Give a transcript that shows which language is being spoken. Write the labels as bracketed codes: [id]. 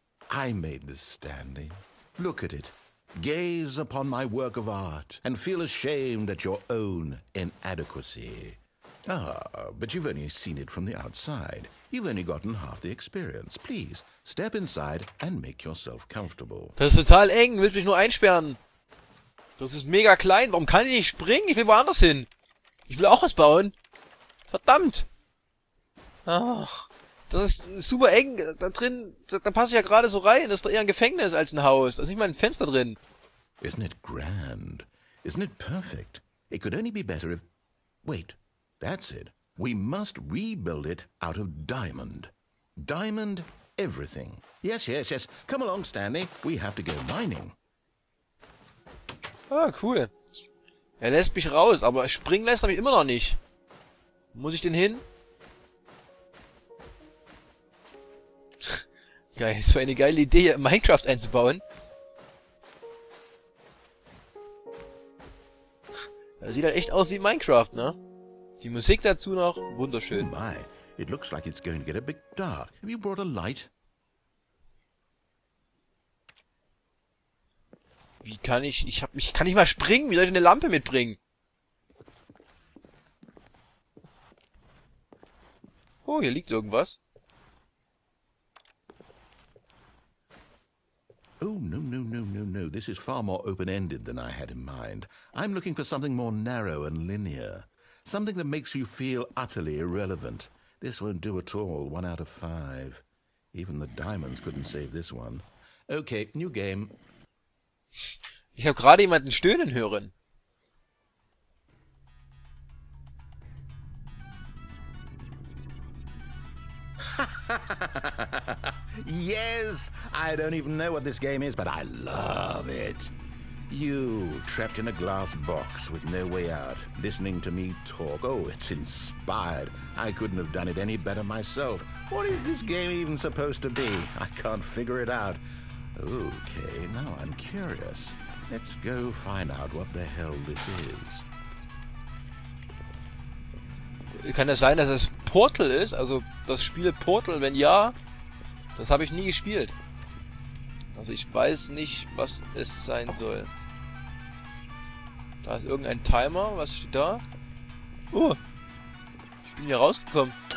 [en] I made this, Stanley. Look at it. Gaze upon my work of art and feel ashamed at your own inadequacy. Ah, but you've only seen it from the outside. You've only gotten half the experience. Please, step inside and make yourself comfortable. [de] Das ist total eng. Willst mich nur einsperren? Das ist mega klein. Warum kann ich nicht springen? Ich will woanders hin. Ich will auch was bauen. Verdammt. Ach, das ist super eng. Da drin, da passe ich ja gerade so rein. Das ist doch eher ein Gefängnis als ein Haus. Da ist nicht mal ein Fenster drin. [en] Isn't it grand? Isn't it perfect? It could only be better if... Wait, that's it. We must rebuild it out of diamond. Diamond everything. Yes, yes, yes. Come along, Stanley. We have to go mining. Ah, cool. [de] Er lässt mich raus, aber springen lässt er mich immer noch nicht. Wo muss ich denn hin? Geil, das war eine geile Idee, hier Minecraft einzubauen. Das sieht halt echt aus wie Minecraft, ne? Die Musik dazu noch, wunderschön. [en] Oh my, it looks like it's going to get a bit dark. Have you brought a light? [de] Wie kann ich kann nicht mal springen, wie soll ich eine Lampe mitbringen? Oh, hier liegt irgendwas. [en] Oh, no, no, no, no, no. This is far more open-ended than I had in mind. I'm looking for something more narrow and linear. Something that makes you feel utterly irrelevant. This won't do at all. 1 out of 5. Even the diamonds couldn't save this one. Okay, new game. [de] Ich habe gerade jemanden stöhnen hören. [en] Yes! I don't even know what this game is, but I love it. You, trapped in a glass box with no way out, listening to me talk. Oh, it's inspired. I couldn't have done it any better myself. What is this game even supposed to be? I can't figure it out. Okay, now I'm curious. Let's go find out what the hell this is. [de] Kann es sein, dass es Portal ist? Also das Spiel Portal? Wenn ja, das habe ich nie gespielt. Also ich weiß nicht, was es sein soll. Da ist irgendein Timer. Was steht da? Oh! Ich bin hier rausgekommen.